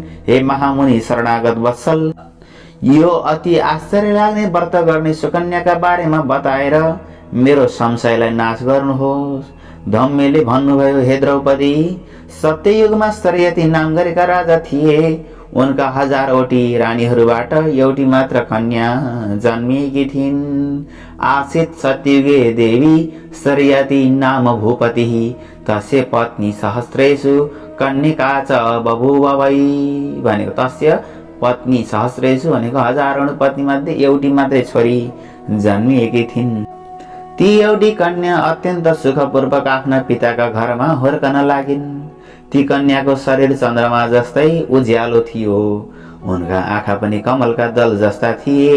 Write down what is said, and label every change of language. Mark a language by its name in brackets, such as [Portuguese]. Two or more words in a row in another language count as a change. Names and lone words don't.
[Nepali] हे महामुनि शरणागत वत्सल, यो अति आश्चर्य लाग्ने व्रत गर्ने सुकन्याका बारेमा बताएर मेरो संशयलाई नाश गर्नुहोस्। धौम्यले भन्नुभयो, हे द्रौपदी, सत्ययुगमा सत्यवती नाम गरेका राजा थिए। उनका हजारवटी रानीहरूबाट एउटी मात्र कन्या जन्मिएकी थिइन्। [Sanskrit] आसित सत्ययुगे देवी सत्यवती नाम भूपतिः तस्य पत्नी सहस्रेषु कन्यका च बभूव वै। [Nepali] भनेको [Sanskrit] तस्य पत्नी सहस्रेषु [Nepali] भनेको हजारौं पत्नी मध्ये एउटी मात्रै छोरी जन्मिएकी थिइन्। ती एउटी कन्या अत्यन्त सुखपूर्वक आफ्ना पिताका घरमा हुर्कन लागिन्। ती कन्याको शरीर चन्द्रमा जस्तै उज्यालो थियो। उनका आँखा पनि कमलका दल जस्ता थिए।